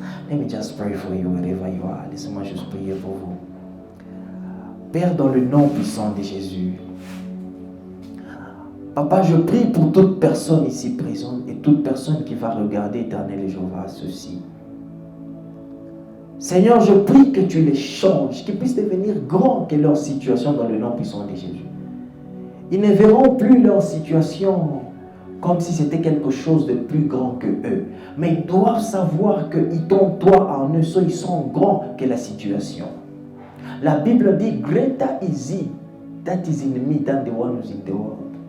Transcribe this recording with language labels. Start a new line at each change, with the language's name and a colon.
English: Let me just pray for you wherever you are.
French: Laissez-moi juste prier pour vous. Père, dans le nom puissant de Jésus, Papa, je prie pour toute personne ici présente et toute personne qui va regarder Éternel Jéhovah ceci. Seigneur, je prie que tu les changes, qu'ils puissent devenir grands que leur situation dans le nom puissant de Jésus. Ils ne verront plus leur situation comme si c'était quelque chose de plus grand que eux. Mais ils doivent savoir qu'ils t'ont toi en eux, ils sont grands que la situation. La Bible dit,
English: greater is he that is in me than the one who's in the world.